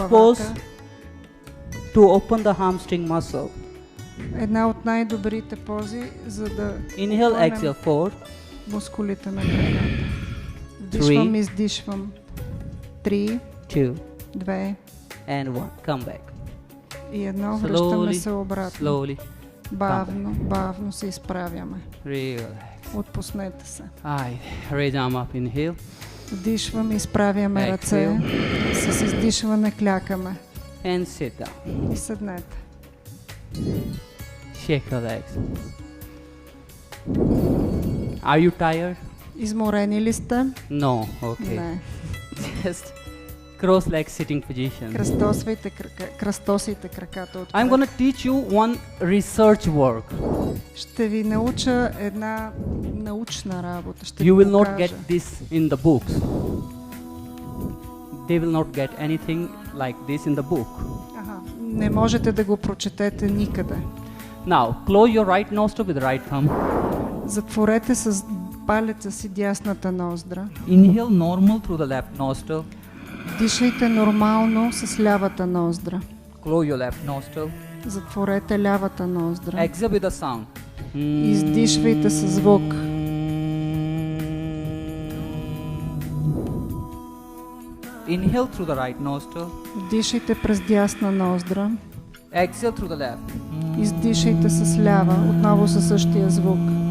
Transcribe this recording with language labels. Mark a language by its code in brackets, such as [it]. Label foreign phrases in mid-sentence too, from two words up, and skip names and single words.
[bg] главата. [en] pose to open the hamstring muscle. [bg] Една от най-добрите пози, за да [en] Inhale, [bg] обхванем [en] exhale 4, [bg] мускулите на краката. Вдишвам, издишвам. [en] 3, 2, 2 and 1. Come back. [bg] и 1. Връщаме [en] Slowly, [bg] се обратно. [en] slowly. [bg] Бавно, бавно се изправяме. [en] Relax. [bg] Отпуснете се. Айде. [en] Raise arm up. Inhale. [bg] Вдишваме, изправяме ръце. [en] Exhale. [bg] С издишване клякаме. [en] And sit down. [bg] И седнете. [en] Shake your legs. Are you tired? [bg] Изморени ли сте? [en] No. Okay. [bg] Не. [en] Just cross leg sitting position. [bg] Кръстосайте краката отпред. [en] I'm gonna teach you one research work. [bg] Ще ви науча една научна работа. Ще [en] You [bg] ви [en] will not [bg] покажа. [en] get this in the books. They will not get anything like this in the book. [bg] Аха. Не можете да го прочетете никъде. [en] Now, close your right nostril with the right thumb. [bg] Затворете с палеца си дясната ноздра. [en] Inhale normal through the left nostril. [bg] Дишайте нормално с лявата ноздра. [en] Close your left nostril. [bg] Затворете лявата ноздра. [en] Exhale with a sound. [bg] Издишвайте със звук. [en] Inhale through the right nostril. [bg] Вдишайте през дясна ноздра. [en] Exhale through the left. [bg] Издишайте с лява, отново със същия звук.